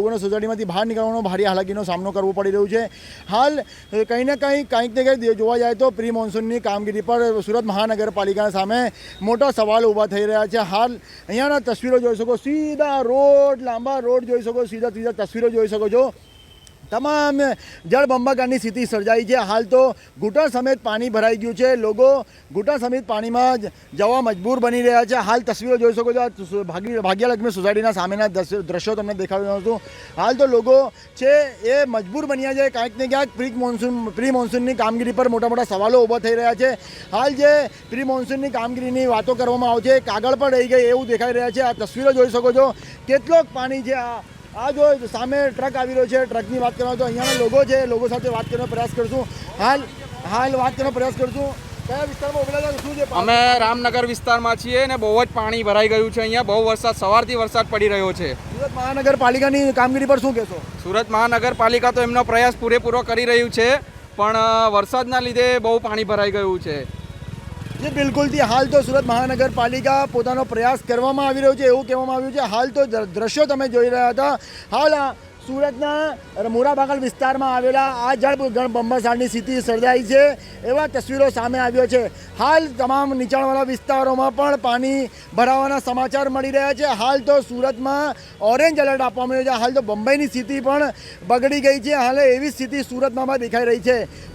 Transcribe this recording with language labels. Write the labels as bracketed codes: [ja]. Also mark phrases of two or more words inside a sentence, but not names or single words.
[gu] લોકોને સોસાયટીમાં બહાર નીકળવાનો ભારે હાલાકીનો સામનો કરવો પડી રહ્યો છે। હાલ ક્યાંક ને ક્યાંક જોવા જાય તો પ્રી મોન્સૂનની કામગીરી પર સુરત મહાનગરપાલિકા સામે મોટા સવાલ ઊભા થઈ રહ્યા છે। હાલ અહીંયાના તસવીરો જોઈ શકો, સીધા રોડ લાંબા રોડ જોઈ શકો, સીધા સીધા તસવીરો જોઈ શકો છો। તમામ જળબંબાકારની સ્થિતિ સર્જાઈ છે। હાલ તો ઘૂંટણ સમેત પાણી ભરાઈ ગયું છે। લોકો ઘૂંટણ સમેત પાણીમાં જવા મજબૂર બની રહ્યા છે। હાલ તસવીરો જોઈ શકો છો। ભાગ્યલક્ષ્મી સોસાયટીના સામેના દ્રશ્યો તમને દેખાડી રહ્યો છું। હાલ તો લોકો છે એ મજબૂર બન્યા છે। ક્યાંક ને ક્યાંક પ્રી મોન્સૂનની કામગીરી પર મોટા મોટા સવાલો ઊભા થઈ રહ્યા છે। હાલ જે પ્રી મોન્સૂનની કામગીરીની વાતો કરવામાં આવે છે કાગળ પર રહી ગઈ એવું દેખાઈ રહ્યા છે। આ તસવીરો જોઈ શકો છો કેટલોક પાણી છે। આ જો સામે ટ્રક આવી રહ્યો છે, ટ્રકની વાત કરવા તો અહીંયાના લોકો છે, લોકો સાથે વાત કરવાનો પ્રયાસ કરશું। હાલ વાત કરવાનો પ્રયાસ કરશું। કયા વિસ્તારમાં ઊભેલા છો? શું છે? અમે રામનગર વિસ્તારમાં છીએ ને બહુ જ પાણી ભરાઈ ગયું છે। અહીંયા બહુ વરસાદ સવારથી વરસાદ પડી રહ્યો છે। સુરત મહાનગરપાલિકાની કામગીરી પર શું કહેશો? સુરત મહાનગરપાલિકા તો એમનો પ્રયાસ પૂરેપૂરો કરી રહ્યું છે, પણ વરસાદના લીધે બહુ પાણી ભરાઈ ગયું છે। જી બિલકુલ થી। હાલ તો સુરત મહાનગરપાલિકા પોતાનો પ્રયાસ કરવામાં આવી રહ્યો છે એવું કહેવામાં આવ્યું છે। હાલ તો દ્રશ્યો તમે જોઈ રહ્યા હતા। હાલ સુરતના મોરાબાગલ વિસ્તારમાં આવેલા આ જળબંબાકારની સ્થિતિ સર્જાઈ છે એવા તસવીરો સામે આવ્યો છે। હાલ તમામ નીચાણવાળા વિસ્તારોમાં પણ પાણી ભરાવાના સમાચાર મળી રહ્યા છે। હાલ તો સુરતમાં ઓરેન્જ એલર્ટ આપવામાં આવ્યું છે। હાલ તો બંબઈની સ્થિતિ પણ બગડી ગઈ છે। હાલ એવી સ્થિતિ સુરતમાં દેખાઈ રહી છે।